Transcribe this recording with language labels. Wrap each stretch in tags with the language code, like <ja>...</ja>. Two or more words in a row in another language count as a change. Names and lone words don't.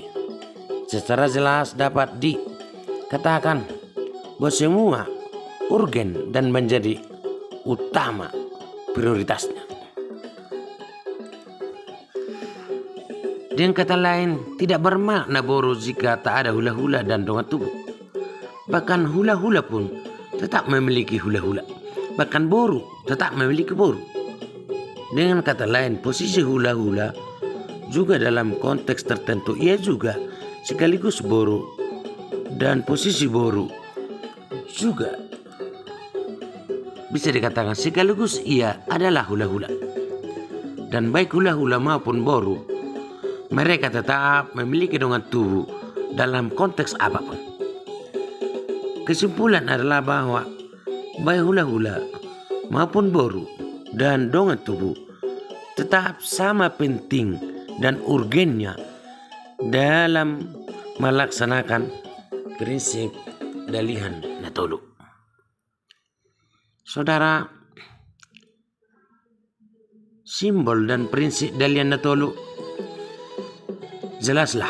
<id>Secara jelas dapat dikatakan bahwa semua urgen dan menjadi utama prioritasnya. Dengan kata lain, tidak bermakna boru jika tak ada hula-hula dan</id> <bbc>dongat tubuh.</bbc> <id>Bahkan hula-hula pun tetap memiliki hula-hula. Bahkan boru tetap memiliki boru. Dengan kata lain, posisi hula-hula juga dalam konteks tertentu ia juga sekaligus boru, dan posisi boru juga bisa dikatakan sekaligus ia adalah hula-hula. Dan baik hula-hula maupun boru, mereka tetap memiliki</id> <bbc>dongat tubuh</bbc> <id>dalam konteks apapun. Kesimpulan adalah bahwa baik hula-hula maupun boru dan</id> <bbc>dongat tubuh</bbc> <id>tetap sama penting dan urgennya dalam melaksanakan prinsip Dalian Natolu. Saudara, simbol dan prinsip Dalian Natolu jelaslah.</id>